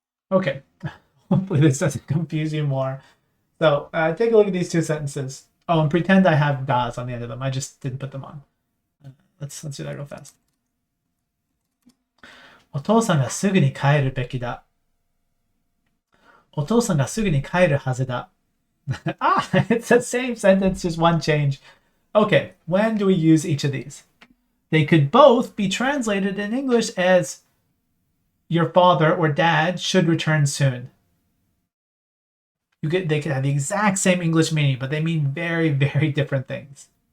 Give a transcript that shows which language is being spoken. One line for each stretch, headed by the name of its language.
English: Okay, hopefully this doesn't confuse you more. So take a look at these two sentences. Oh, and pretend I have das on the end of them. I just didn't put them on. Let's do that real fast.
Japanese: お父さんがすぐに帰るべきだ。お父さんがすぐに帰るはずだ。
English: Ah, it's the same sentence, just one change. Okay, when do we use each of these? They could both be translated in English as your father or dad should return soon. They could have the exact same English meaning, but they mean very, very different things.